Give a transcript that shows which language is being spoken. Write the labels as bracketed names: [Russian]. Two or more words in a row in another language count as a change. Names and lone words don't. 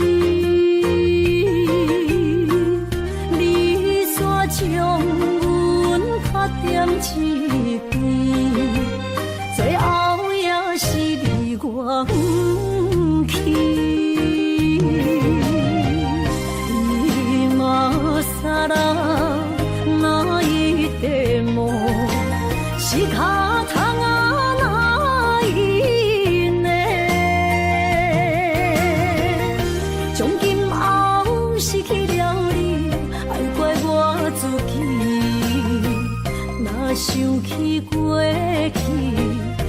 [Min Nan Chinese] 你煞将阮拍点一边，最后也是你我不去。 [Japanese] 今さら泣いても仕方がないね， [Min Nan Chinese] 从今后失去了你，爱怪我自己，若想起过去。